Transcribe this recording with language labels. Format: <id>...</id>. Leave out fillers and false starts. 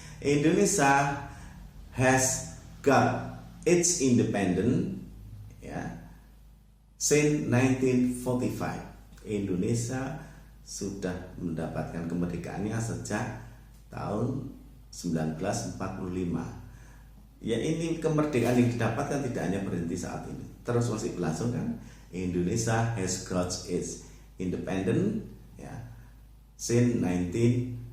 <en>Indonesia has got its independence ya since 1945.</en> <id>Indonesia sudah mendapatkan kemerdekaannya sejak tahun 1945. Ya ini kemerdekaan yang didapatkan tidak hanya berhenti saat ini, terus masih berlangsung kan.</id> <en>Indonesia has got its independent ya since 1945.</en>